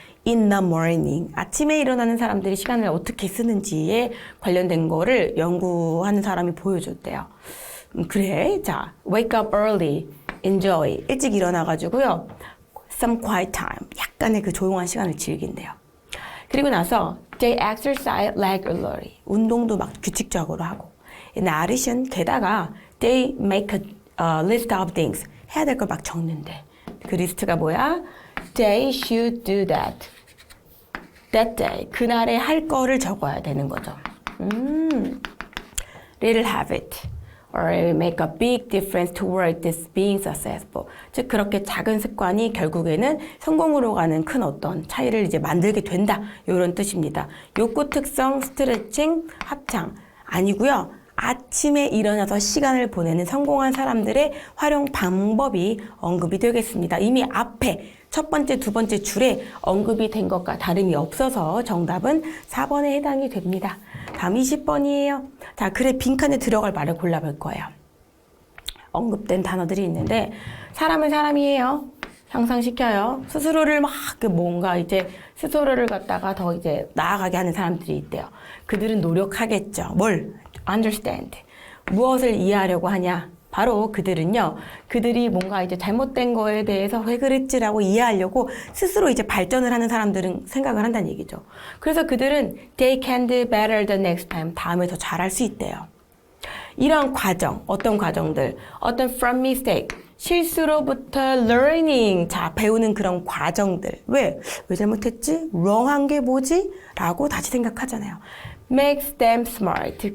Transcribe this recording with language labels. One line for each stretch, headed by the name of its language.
English: in the morning.
Korean: 아침에 일어나는 사람들이 시간을 어떻게 쓰는지에 관련된 거를 연구하는 사람이 보여줬대요.
English: 그래. 자, wake up early, enjoy.
Korean: 일찍 일어나가지고요.
English: some quiet time.
Korean: 약간의 그 조용한 시간을 즐긴대요. 그리고 나서
English: they exercise regularly.
Korean: 운동도 막 규칙적으로 하고.
English: In addition,
Korean: 게다가
English: they make a list of things.
Korean: 해야 될 걸 막 적는데. 그 리스트가 뭐야?
English: They should do that. That day.
Korean: 그날에 할 거를 적어야 되는 거죠.
English: Little habit. Or make a big difference toward this being successful.
Korean: 즉 그렇게 작은 습관이 결국에는 성공으로 가는 큰 어떤 차이를 이제 만들게 된다. 이런 뜻입니다. 욕구 특성, 스트레칭, 합창 아니고요. 아침에 일어나서 시간을 보내는 성공한 사람들의 활용 방법이 언급이 되겠습니다. 이미 앞에 첫 번째, 두 번째 줄에 언급이 된 것과 다름이 없어서 정답은 4번에 해당이 됩니다. 다음 20번이에요. 자, 글의 빈칸에 들어갈 말을 골라볼 거예요. 언급된 단어들이 있는데 사람은 사람이에요. 향상시켜요. 스스로를 막 뭔가 이제 스스로를 갖다가 더 이제 나아가게 하는 사람들이 있대요. 그들은 노력하겠죠. 뭘? understand. 무엇을 이해하려고 하냐? 바로 그들은요, 그들이 뭔가 이제 잘못된 거에 대해서 왜 그랬지라고 이해하려고 스스로 이제 발전을 하는 사람들은 생각을 한다는 얘기죠. 그래서 그들은
English: they can do better the next time.
Korean: 다음에 더 잘할 수 있대요. 이런 과정, 어떤 과정들, 어떤
English: from mistake,
Korean: 실수로부터 learning, 자, 배우는 그런 과정들. 왜 잘못했지? wrong한 게 뭐지? 라고 다시 생각하잖아요.
English: makes them smart.